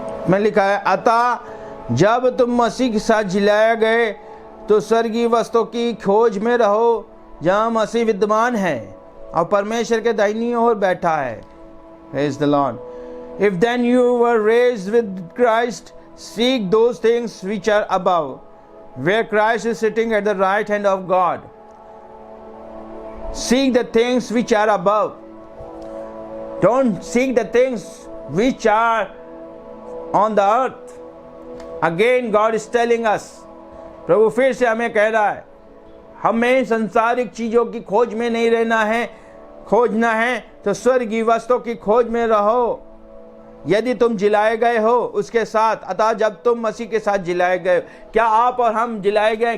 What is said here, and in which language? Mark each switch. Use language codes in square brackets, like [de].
[hi] में लिखा है, अतः जब तुम मसीह के साथ जिलाए गए तो स्वर्गीय वस्तु की खोज में रहो, जहाँ मसीह विद्यमान है और परमेश्वर के दाहिनी ओर बैठा है। [en] Praise the Lord. If then you were raised with Christ, seek those things which are above, where Christ is sitting at the right hand of God. Seek the things which are above. Don't seek the things which are on the earth. [hi] Again God is telling us, प्रभु फिर से हमें कह रहा है, हमें संसारिक चीजों की खोज में नहीं रहना है। खोजना है तो स्वर्गीय वस्तु की खोज में रहो। यदि तुम जिलाए गए हो उसके साथ, अतः जब तुम मसीह के साथ जिलाए गए, क्या आप और हम जिलाए गए?